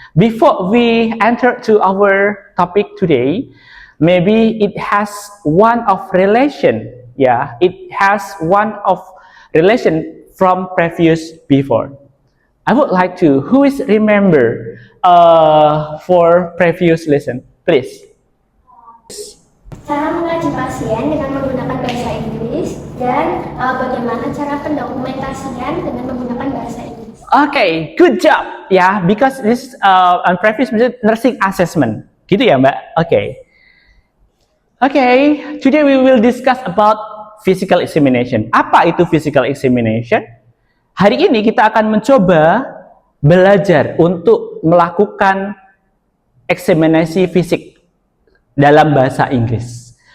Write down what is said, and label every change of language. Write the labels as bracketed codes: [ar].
[en] Before we enter to our topic today, maybe it has one of relation. Yeah, it has one of relation from previous before. I would like to, who is remember for previous lesson, please. [id] Cara mengaji pasien dengan menggunakan bahasa Inggris dan bagaimana cara pendokumentasian dengan menggunakan bahasa Inggris. [en] Okay, good job. Yeah, because this on previous nursing assessment, [id] gitu ya Mbak. [en] Okay. Okay, today we will discuss about physical examination. [id] Apa itu physical examination? Hari ini kita akan mencoba belajar untuk melakukan eksaminasi fisik dalam bahasa Inggris.